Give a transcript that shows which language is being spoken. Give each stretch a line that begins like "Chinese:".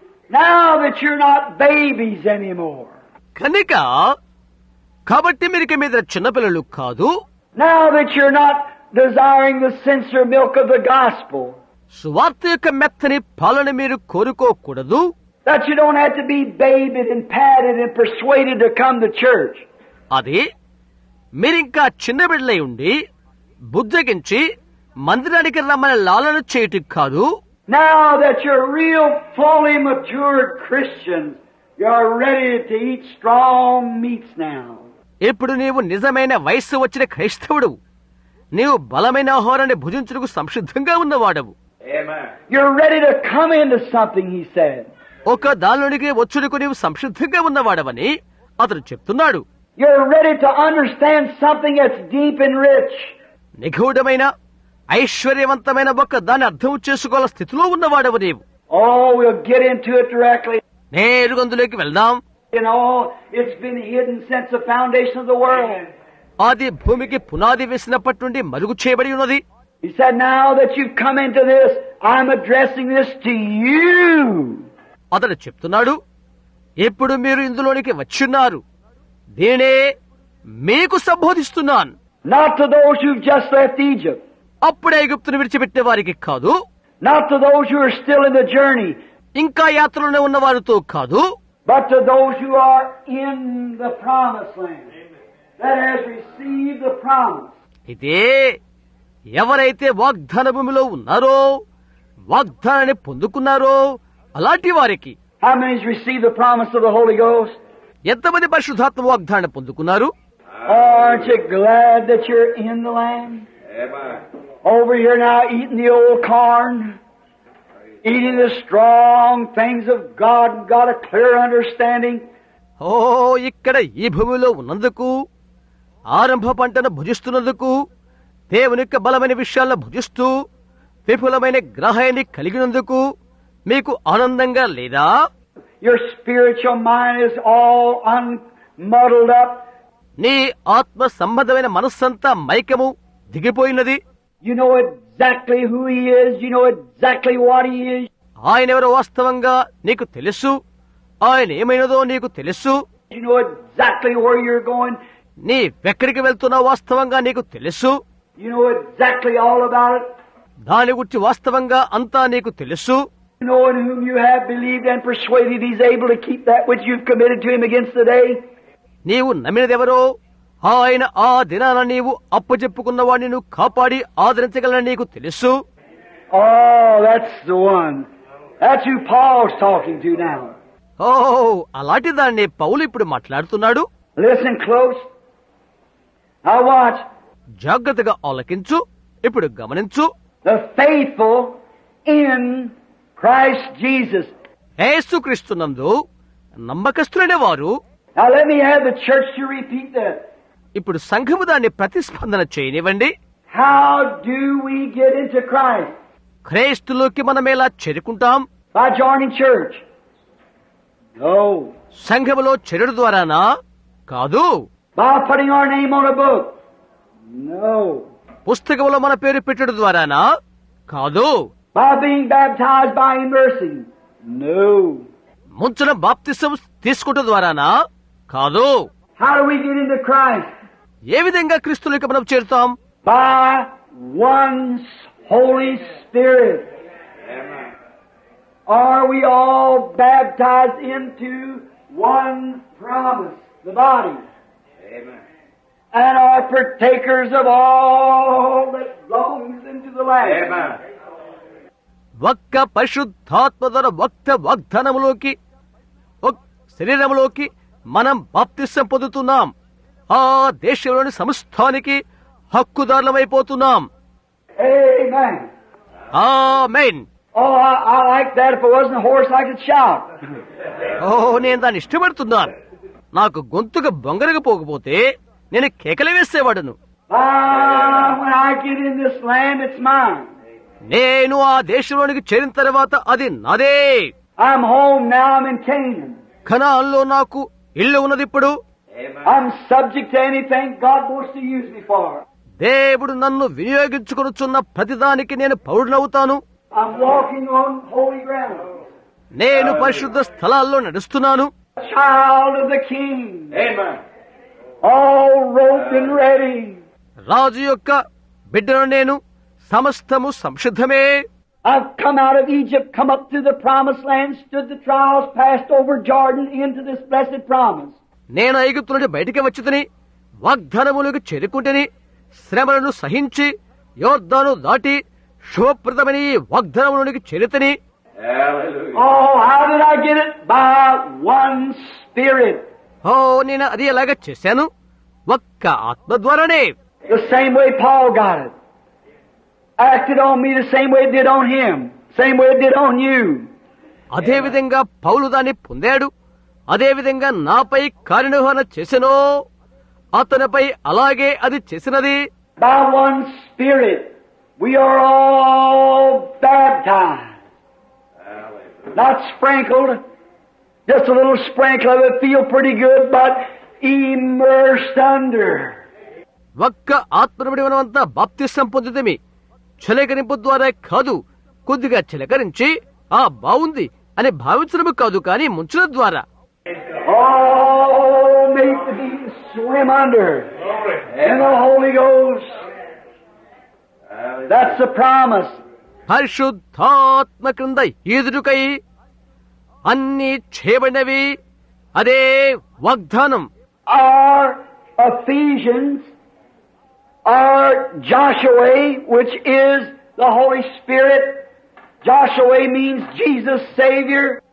English: Now that you're not babies anymore.
Telugu: కనుక కాబట్టి మీరు మీద చిన్నపిల్లలు కాదు.
English: Now that you're not desiring the sincere milk of the gospel.
Telugu: సువార్త యొక్క మెత్తని పాలన మీరు కోరుకోకూడదు.
English: That you don't have to be babied and patted and persuaded to come to church.
Telugu: అది మీరింకా చిన్న బిడ్డలై ఉండి బుజ్జగించి మందిరానికి రమ్మని లాలన చేయటం కాదు.
English: Now that you're real fully matured Christians, you're ready to eat strong meats now.
Telugu: ఇప్పుడు నీవు నిజమైన వయస్సు వచ్చిన క్రైస్తవుడు, నీవు బలమైన ఆహారాన్ని భుజించుటకు సంసిద్ధంగా ఉన్నవాడవు.
English: You're ready to come into something, he said.
Telugu: ఒక దానిలోనికి వచ్చుటకు నీవు సంసిద్ధంగా ఉన్నవాడవని అతను చెప్తున్నాడు.
English: You're ready to understand something that's deep and rich.
Telugu: నిగూఢమైన ఐశ్వర్యవంతమైన ఒక దాన్ని అర్థం చేసుకోవాల స్థితిలో ఉన్నవాడవు నీవు.
English: Oh, we'll get into it directly.
Telugu: నేరుగా అందులోకి వెళ్దాం.
English: You know, it's been hidden since the foundation of the world.
Telugu: ఆది భూమికి పునాది వేసినప్పటి నుండి మరుగు చేయబడి ఉన్నది.
English: He said, now that you've come into this, I'm addressing this to you.
Telugu: అతడు చెప్తున్నాడు, ఇప్పుడు మీరు ఇందులోనికి వచ్చున్నారు, దీనే మీకు సంబోధిస్తున్నాను.
English: Not to those who've just left Egypt.
Telugu: అప్పుడే ఐగుప్తును విడిచిపెట్టే వారికి కాదు.
English: Not to those who are still in the journey.
Telugu: ఇంకా యాత్రలోనే ఉన్న వారితో కాదు.
English: But to those who are in the promised land. That has received the promise.
Telugu: ఇదే ఎవరైతే వాగ్దాన భూమిలో ఉన్నారో, వాగ్దానాన్ని పొందుకున్నారో అలాంటి వారికి.
English: How many has received the promise of the Holy Ghost?
Telugu: ఎంతమంది పరిశుద్ధాత్మ వాగ్దానాన్ని పొందుకున్నారు?
English: Aren't you glad that you're in the land? Amen. Over here now eating the old corn, eating the strong things of God, got a clear understanding.
Telugu: ఓ ఇక్కడ ఈ భూమిలో ఉన్నందుకు, ఆరంభ పంటను భుజిస్తున్నందుకు, దేవుని యొక్క బలమైన విషయాలను భుజిస్తూ విపులమైన గ్రహాన్ని కలిగినందుకు మీకు ఆనందంగా లేదా?
English: Your spiritual mind is all unmuddled up.
Telugu: నీ ఆత్మ సంబంధమైన మనస్సంతా మైకము దిగిపోయినది.
English: You know exactly who He is. You know exactly what He is.
Telugu: ఆయన ఎవరో వాస్తవంగా నీకు తెలుసు. ఆయన ఏమైనదో నీకు తెలుసు.
English: You know exactly where you're going.
Telugu: నీవెక్కడికి వెళ్తున్నావు వాస్తవంగా నీకు తెలుసు.
English: You know exactly all about it.
Telugu: దాని గురించి వాస్తవంగా అంతా నీకు తెలుసు.
English: You know in whom you have believed and persuaded, He's able to keep that which you've committed to Him against the day.
Telugu: నీవు నమ్మినదెవరో ఆయన ఆ దినాన నీవు అప్పచెప్పుకున్న వాడిని నువ్వు కాపాడి ఆదరించగలని నీకు తెలుసు.
English: Oh, that's the one. That's who Paul's talking to now.
Telugu: ఓ అలాంటి దాన్ని పౌలు ఇప్పుడు మాట్లాడుతున్నాడు.
English: Listen close. Now watch.
Telugu: జాగ్రత్తగా ఆలకించు. ఇప్పుడు గమనించు.
English: The faithful in Christ Jesus.
Telugu: యేసుక్రీస్తునందు నమ్మకస్తులైన వారు.
English: Now let me have the church to repeat that.
Telugu: ఇప్పుడు సంఘము దాన్ని ప్రతిస్పందన చేయనివ్వండి.
English: How do we get into Christ?
Telugu: క్రైస్తులోకి మనం ఎలా చేరుకుంటాం?
English: By joining church? No.
Telugu: సంఘములో చేరుడు ద్వారానా? కాదు.
English: By putting our name on a book? No.
Telugu: పుస్తకంలో మన పేరు పెట్టడం ద్వారానా? కాదు.
English: By being baptized by immersing? No.
Telugu: ముంచిన బాప్తిసం తీసుకుంటం ద్వారానా? కాదు.
English: How do we get into Christ?
Telugu: ఏ విధంగా క్రీస్తులోకి మనం చేరుతాం?
English: By one Holy Spirit. Amen. are we all baptized into one promise, the body? Amen. And are partakers of all that belongs into the Lamb. Amen.
Telugu: ఒక్క పరిశుద్ధాత్మ ద్వారా ఒక్క వాగ్దానములోకి శరీరములోకి మనం బాప్తిసం పొందుతున్నాం. ఆ దేశంలోని సమస్తానికి హక్కుదారులమైపోతున్నాం.
English: Amen.
Telugu: Amen.
English: Oh, I like that. If it wasn't a horse, I could shout.
Telugu: నేను దాన్ని ఇష్టపడుతున్నాను. నాకు గొంతుగా బొంగరగా పోకపోతే నేను కేకలు వేసేవాడును.
English: When I get in this land, it's mine.
Telugu: నేను ఆ దేశంలోనికి చేరిన తర్వాత అది నాదే.
English: I'm home now. I'm in Canaan.
Telugu: కనాన్లో నాకు ఇల్లు ఉన్నది ఇప్పుడు.
English: I'm subject to anything God wants to use me for.
Telugu: దేవుడు నన్ను వినియోగించుకొనుచున్న ప్రతిదానికి నేను పౌరునవుతాను.
English: I'm walking on holy ground.
Telugu: నేను పరిశుద్ధ స్థలాల్లో నడుస్తున్నాను.
English: Child of the King. Amen. All robed and ready.
Telugu: రాజు యొక్క బిడ్డను నేను. సమస్తము సంసిద్ధమే.
English: I've come out of Egypt, come up to the promised land, stood the trials, passed over Jordan into this blessed promise.
Telugu: నేను ఐగుప్తు నుండి బయటికి వచ్చితిని, వాగ్దానములకు చేరుకుంటేని, శ్రమలను సహించి యోర్దాను దాటి శుభప్రదమైన ఈ వాగ్దానములోనికి చేరితిని.
English: Oh, how did I get it? By one Spirit.
Telugu: నేను అది ఎలాగ చేశాను? ఒక్క ఆత్మ ద్వారానే.
English: The same way Paul got it. Acted on me the same way it did on him. Same way it did on you.
Telugu: అదే విధంగా పౌలు దాన్ని పొందాడు. అదే విధంగా నాపై కార్యనిర్వహణ చేసెనో అతనిపై అలాగే అది చేసినది.
English: By one Spirit we are all baptized. Not sprinkled. Just a little sprinkle of it feel pretty good, but immersed under.
Telugu: ఒక్క ఆత్మనుడి మనమంతా బాప్తిసం పొందితమి. చిలకరింపు ద్వారా కాదు, కొద్దిగా చిలకరించి బాగుంది అని భావించడము కాదు, కానీ ముంచడం ద్వారా.
English: Oh, make the deep swim under in the Holy Ghost. That's the promise.
Telugu: పరిశుద్ధాత్మ క్రింద ఈదురుకై అన్ని చేయబడినవి. అదే వాగ్దానం.
English: Our Ephesians are Joshua, which is the Holy Spirit. Joshua means Jesus Savior.